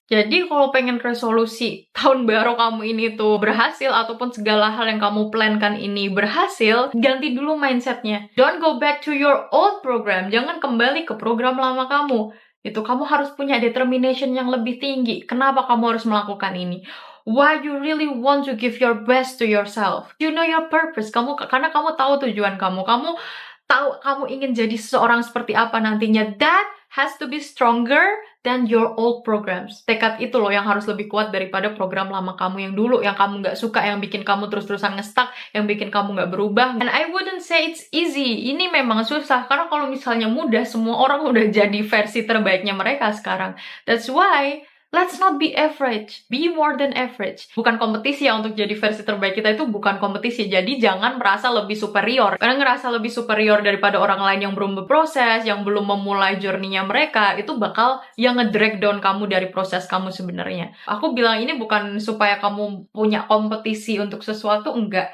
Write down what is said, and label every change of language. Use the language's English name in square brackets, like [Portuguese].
[Indonesian] Jadi kalau pengen resolusi tahun baru kamu ini tuh berhasil, ataupun segala hal yang kamu plankan ini berhasil, ganti dulu mindsetnya. [English] Don't go back to your old program, [Indonesian] jangan kembali ke program lama kamu. Itu kamu harus punya determination yang lebih tinggi. Kenapa kamu harus melakukan ini? [English] Why you really want to give your best to yourself. You know your purpose. [Indonesian] Karena kamu tahu tujuan kamu. Kamu tahu kamu ingin jadi seseorang seperti apa nantinya. [English] That has to be stronger than your old programs. [Indonesian] Tekad itu loh yang harus lebih kuat daripada program lama kamu yang dulu, yang kamu nggak suka, yang bikin kamu terus-terusan nge-stuck, yang bikin kamu nggak berubah. [English] And I wouldn't say it's easy. [Indonesian] Ini memang susah, karena kalau misalnya mudah, semua orang udah jadi versi terbaiknya mereka sekarang. [English] That's why let's not be average, be more than average. [Indonesian] Bukan kompetisi ya untuk jadi versi terbaik kita, itu bukan kompetisi. Jadi jangan merasa lebih superior. Karena ngerasa lebih superior daripada orang lain yang belum berproses, yang belum memulai journey-nya mereka, itu bakal yang nge-drag down kamu dari proses kamu sebenarnya. Aku bilang ini bukan supaya kamu punya kompetisi untuk sesuatu, enggak.